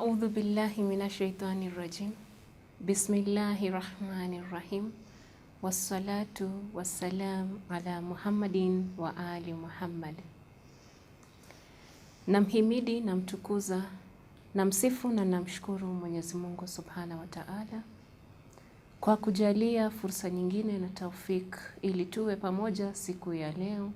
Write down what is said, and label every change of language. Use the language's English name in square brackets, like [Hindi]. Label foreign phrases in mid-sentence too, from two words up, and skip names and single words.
[Arabic] بالله من الشيطان الرجيم. بسم الله الرحمن الرحيم. والصلاة والسلام على محمد وآل محمد. [Swahili] Namhimidi, namtukuza, namsifu na namshukuru Mwenyezi Mungu [Arabic] سبحانه وتعالى [Swahili] kwa kujalia fursa nyingine na taufik ili tuwe pamoja siku ya leo.